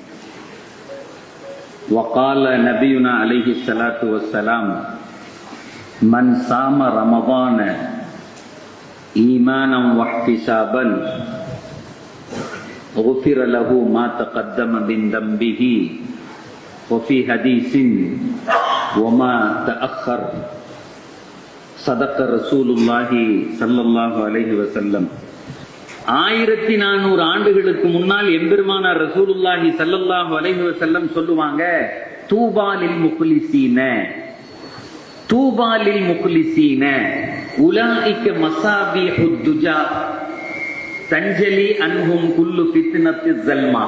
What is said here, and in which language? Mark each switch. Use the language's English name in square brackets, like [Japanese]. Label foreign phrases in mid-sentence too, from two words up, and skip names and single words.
[Arabic] وقال نبينا عليه الصلاة والسلام من صام رمضان إيمانا واحتسابا غفر له ما تقدم من ذنبه وفي حديث وما تأخر صدق رسول الله صلى الله عليه وسلم [Tamil] 1400 ஆண்டுகளுக்கு முன்னால் எம்பெருமானார் ரசூலுல்லாஹி [Arabic] صلى الله عليه وسلم [Tamil] சொல்லுவாங்க, [Arabic] طوبى للمخلصين طوبى للمخلصين أولئك مصابيح الدجى تنجلي عنهم كل فتنة ظلماء.